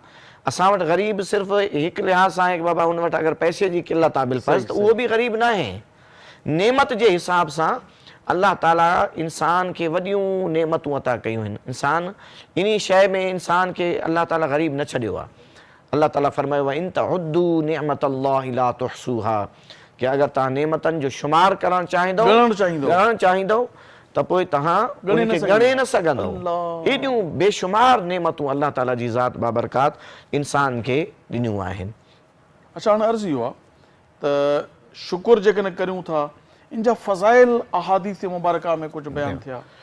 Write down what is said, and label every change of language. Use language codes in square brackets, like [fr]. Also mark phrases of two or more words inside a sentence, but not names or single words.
[sd] असां वटि ग़रीब सिर्फ़ु हिकु लिहाज़ सां आहे कि बाबा हुन वटि अगरि पैसे जी किल्लत आहे बिलफ़र्ज़, त उहो बि ग़रीब न आहे। नेमत जे हिसाब सां अल्लाह ताला इंसान खे वॾियूं नेमतूं अता कयूं आहिनि। इंसान इन शइ में इंसान खे अल्लाह ताला ग़रीब न छॾियो आहे। [ar] अल्लाह ताला फरमायो आहे إن تعدوا نعمة الله لا تحصوها, [sd] कि अगरि तव्हां नेमतनि जो शुमार करणु चाहींदव त पोइ तव्हां ॻणे न सघंदव। हेॾियूं बेशुमार नेमतूं अल्लाह ताला जी ज़ात बाबरकात इंसान खे ॾिनियूं आहिनि। अच्छा, हाणे अर्ज़ु इहो आहे त शुक्र जेकॾहिं करियूं था, इन जा फ़ज़ाइल अहादीस मुबारका में कुझु बयानु थिया?